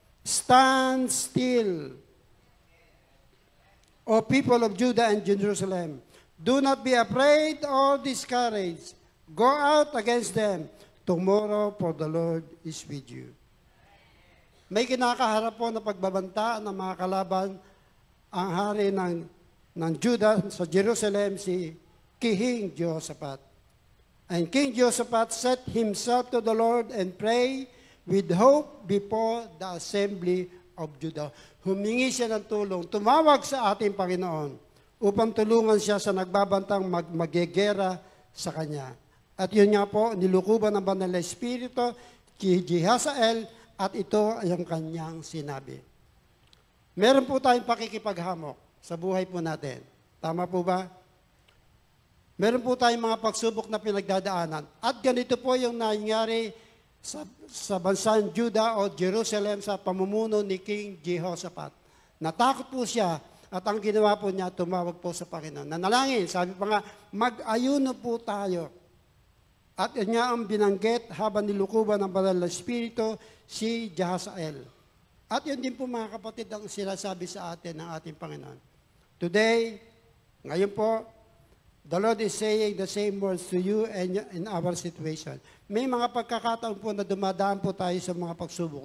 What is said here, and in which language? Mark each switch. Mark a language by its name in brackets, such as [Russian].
[English] Stand still. O people of Judah and Jerusalem, do not be afraid or discouraged. Go out against them. Tomorrow, for the Lord is with you. [Filipino] May kinakaharap po na pagbabanta ng mga kalaban ang hari ng Judah sa Jerusalem, si King Jehoshaphat. [English] And King Jehoshaphat set himself to the Lord and pray with hope before the assembly of Judah. [Filipino] Humingi siya ng tulong, tumawag sa ating Panginoon upang tulungan siya sa nagbabantang magegera sa kanya. At yun nga po, nilukuban ng banal na Espiritu, Jehazael, at ito ay ang kanyang sinabi. Meron po tayong pakikipaghamok sa buhay po natin. Tama po ba? Meron po tayong mga pagsubok na pinagdadaanan. At ganito po yung nangyari sa bansang Juda o Jerusalem sa pamumuno ni King Jehoshaphat. Natakot po siya at ang ginawa po niya, tumawag po sa Panginoon. Nanalangin, sabi pa nga, mag-ayuno po tayo. At yun nga ang binanggit habang nilukuban ng banal na Espiritu si Jehazael. At yun din po mga kapatid ang sinasabi sa atin ng ating Panginoon. [English] Today, [Filipino] ngayon po, [English] the Lord is saying the same words to you and in our situation. [Filipino] May mga pagkakataon po na dumadaan po tayo sa mga pagsubok.